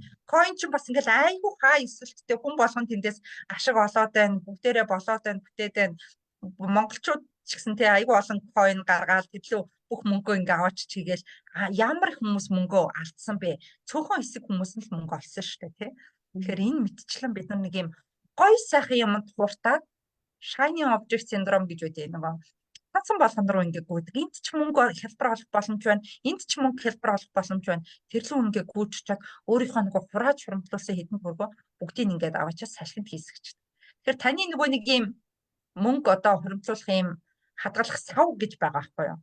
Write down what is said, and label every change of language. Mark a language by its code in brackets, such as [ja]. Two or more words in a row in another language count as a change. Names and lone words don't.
[mn] Coin чинь бас ингээл айгүй хаа эсвэлттэй хүн болгон тэндээс ашиг олоод байна, бүгдээрээ болоод байна, бүтээд байна. Монголчууд ч гэсэн тий айгүй олон coin гаргаад тэрлүү бүх мөнгөө ингээ аваач чигээл ямар их хүмүүс мөнгөө алдсан бэ? Цөөхөн хэсэг хүмүүс нь л мөнгө олсон шүү дээ тий. Тэгэхээр энэ мэтчлэн бид нар нэг юм гоё сайхан юмд хуртаад [en] shiny object syndrome [mn] гэж үүдээ нөгөө татсан болгон руу ингээ гүйдэг. Энд ч мөнгө хялбар олох боломж байна. Энд ч мөнгө хялбар олох боломж байна. Тэрлүү ингээ гүйччихад өөрийнхөө нөгөө хурааж хуримтлуулсан хэдэн хөргөө бүгдийг ингээд аваачаа салхинд хийсгэж. Тэгэхээр таны нөгөө нэг юм мөнгө одоо хуримтлуулах юм хадгалах сав гэж байгаа байхгүй юу?